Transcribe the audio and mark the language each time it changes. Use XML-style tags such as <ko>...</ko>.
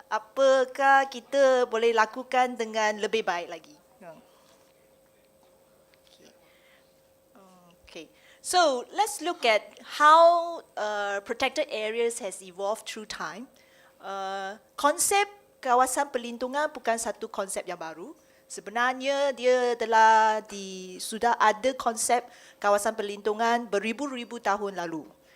<ms>Apakah kita boleh lakukan dengan lebih baik lagi?</ms> <en>Okay. So let's look at how protected areas has evolved through time.</en> <ms>Konsep kawasan perlindungan bukan satu konsep yang baru. Sebenarnya dia sudah ada konsep kawasan perlindungan beribu-ribu tahun lalu.</ms>